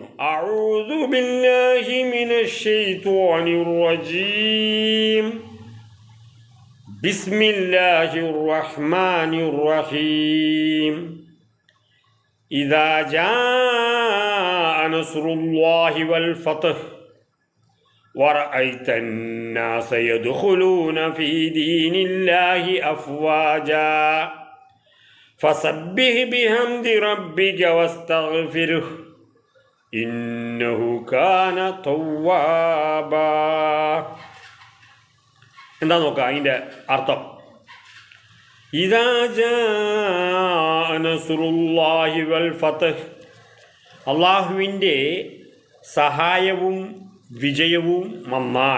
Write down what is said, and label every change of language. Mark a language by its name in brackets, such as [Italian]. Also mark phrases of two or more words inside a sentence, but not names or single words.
[Arabic] أعوذ بالله من الشيطان الرجيم بسم الله الرحمن الرحيم إذا جاء نصر الله والفتح ورأيت الناس يدخلون في دين الله أفواجا فسبح بحمد ربك واستغفره إنه كان توابا. [Malayalam] എന്താ നോക്കാം അതിൻ്റെ അർത്ഥം. [Arabic] إذا جاء نصر الله والفتح, [Malayalam] അള്ളാഹുവിൻ്റെ സഹായവും വിജയവും വന്നാൽ.